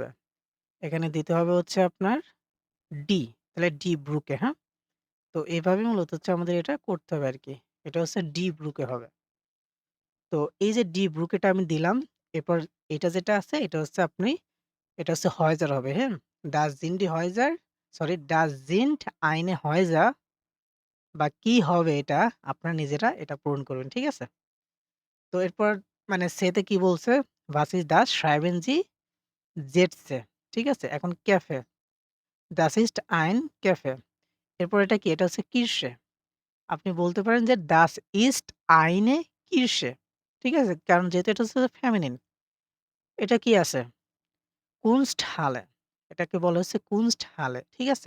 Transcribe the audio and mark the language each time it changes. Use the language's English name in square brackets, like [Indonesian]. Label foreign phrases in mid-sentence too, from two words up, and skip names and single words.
[Bangla] এখানে দিতে হবে হচ্ছে আপনার ডি। তাহলে [German] die Brücke, [Bangla] হ্যাঁ? তো এভাবে মূলত হচ্ছে আমাদের এটা করতে হবে আরকি। এটা হচ্ছে [German] die Brücke [Bangla] হবে। তো এই যে [German] die Brücke [Bangla] টা আমি দিলাম। এরপর এটা যেটা আছে এটা হচ্ছে Häuser হবে, হ্যাঁ? [German] Das sind die Häuser [Bangla] সরি [German] Das sind eine Häuser [Bangla] বা কি হবে এটা আপনারা নিজেরা এটা পূরণ করবেন। ঠিক আছে? তো এরপর মানে সে তে কি বলছে? [German] Was ist das? Schreiben Sie Sätze [Bangla] ঠিক আছে? এখন ক্যাফে। [German] Das ist ein Cafe [Bangla] এরপর এটা কি? এটা হচ্ছে Kirsche আপনি বলতে পারেন যে [German] Das ist eine Kirsche [Bangla] ঠিক আছে? কারণ যেহেতু এটা হচ্ছে ফেমিনিন। এটা কি আছে? Kunsthalle এটাকে বলা হচ্ছে Kunsthalle ঠিক আছে?